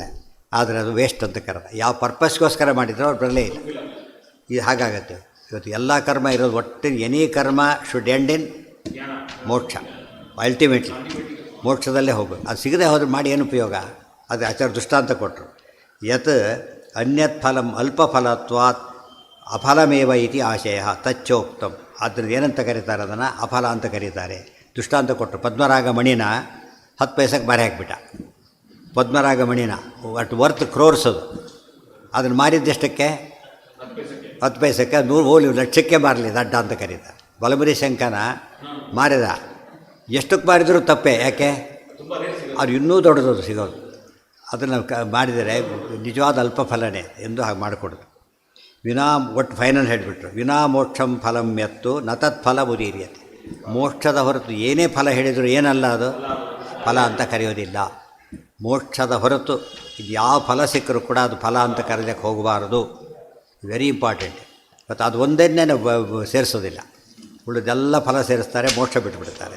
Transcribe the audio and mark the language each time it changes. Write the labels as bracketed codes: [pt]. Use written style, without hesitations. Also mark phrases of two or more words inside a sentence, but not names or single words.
[kn] ಆದರೆ ಅದು ವೇಸ್ಟ್ ಅಂತ ಕರೆದ. ಯಾವ ಪರ್ಪಸ್ಗೋಸ್ಕರ ಮಾಡಿದ್ರು ಅವ್ರು ಬರಲೇ ಇಲ್ಲ. ಇದು ಹಾಗಾಗತ್ತೆ. ಇವತ್ತು ಎಲ್ಲ ಕರ್ಮ ಇರೋದು ಒಟ್ಟು [en] any karma should end in moksha. [kn] ಅಲ್ಟಿಮೇಟ್ಲಿ ಮೋಕ್ಷದಲ್ಲೇ ಹೋಗಬೇಕು. ಅದು ಸಿಗದೆ ಹೋದ್ರೆ ಮಾಡಿ ಏನು ಉಪಯೋಗ? ಅದು ಆಚಾರ್ಯ ದೃಷ್ಟಾಂತ ಕೊಟ್ಟರು. [sa] ಯತ್ ಅನ್ಯತ್ ಫಲಂ ಅಲ್ಪ ಫಲತ್ವಾತ್ ಅಫಲಮೇವ ಇತಿ ಆಶಯ ತಚ್ಚೋಕ್ತಂ. [kn] ಆದ್ದರಿಂದ ಏನಂತ ಕರೀತಾರೆ? ಅದನ್ನು ಅಫಲ ಅಂತ ಕರೀತಾರೆ. ದೃಷ್ಟಾಂತ ಕೊಟ್ಟರು. ಪದ್ಮರಾಗ ಮಣಿನ 10 ಪೈಸೆಗೆ ಮಾರಿ ಹಾಕಿಬಿಟ್ಟ. ಪದ್ಮರಾಗ ಮಣಿನ [en] at worth crores [kn] ಅದು. ಅದನ್ನು ಮಾರಿದ್ದೆಷ್ಟಕ್ಕೆ? 10 ಪೈಸೆಗೆ. 100 ಲಕ್ಷಕ್ಕೆ ಮಾರಲಿ, ದಡ್ಡ ಅಂತ ಕರೀತಾರೆ. ಬಲಮುರಿ ಶಂಕನ ಮಾರಿದ. ಎಷ್ಟಕ್ಕೆ ಮಾರಿದರೂ ತಪ್ಪೇ. ಯಾಕೆ? ಅದು ಇನ್ನೂ ದೊಡ್ಡದು ಸಿಗೋದು. ಅದನ್ನು ಮಾಡಿದರೆ ನಿಜವಾದ ಅಲ್ಪ ಫಲನೇ ಎಂದು ಹಾಗೆ ಮಾಡಿಕೊಡೋದು. ಒಟ್ಟು ಫೈನಲ್ ಹೇಳಿಬಿಟ್ರು. [sa] ವಿನಾ ಮೋಕ್ಷಂ ಫಲಂ ಎತ್ತು ನ ತತ್ ಫಲ ಉದೀರ್ಯತೆ. [kn] ಮೋಕ್ಷದ ಹೊರತು ಏನೇ ಫಲ ಹೇಳಿದರೂ ಏನಲ್ಲ, ಅದು ಫಲ ಅಂತ ಕರೆಯೋದಿಲ್ಲ. ಮೋಕ್ಷದ ಹೊರತು ಇದು ಯಾವ ಫಲ ಸಿಕ್ಕರೂ ಕೂಡ ಅದು ಫಲ ಅಂತ ಕರೆಯೋಕ್ಕೆ ಹೋಗಬಾರದು. [en] very important. [kn] ಮತ್ತು ಅದು ಒಂದನ್ನೇ ಸೇರಿಸೋದಿಲ್ಲ, ಉಳಿದೆಲ್ಲ ಫಲ ಸೇರಿಸ್ತಾರೆ, ಮೋಕ್ಷ ಬಿಟ್ಟುಬಿಡ್ತಾರೆ.